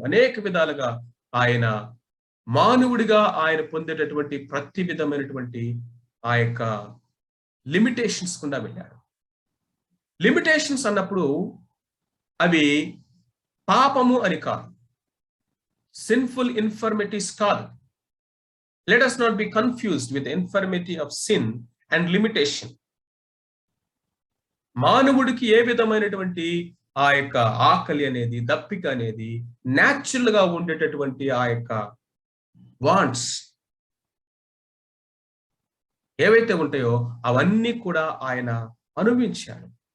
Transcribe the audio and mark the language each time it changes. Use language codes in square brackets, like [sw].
[te] అనేక విధాలుగా ఆయన మానవుడిగా ఆయన పొందేటటువంటి ప్రతి విధమైనటువంటి ఆ యొక్క లిమిటేషన్స్ కూడా వెళ్ళాడు. లిమిటేషన్స్ అన్నప్పుడు అవి పాపము అని కాదు, సిన్ఫుల్ ఇన్ఫర్మిటీస్ కాదు. [en] Let us not be confused with the infirmity of sin and limitation. [te] మానవుడికి ఏ విధమైనటువంటి ఆ యొక్క ఆకలి అనేది, దప్పిక అనేది న్యాచురల్ గా ఉండేటటువంటి ఆ యొక్క వాంట్స్ ఏవైతే ఉంటాయో అవన్నీ కూడా ఆయన అనుభవించాడు.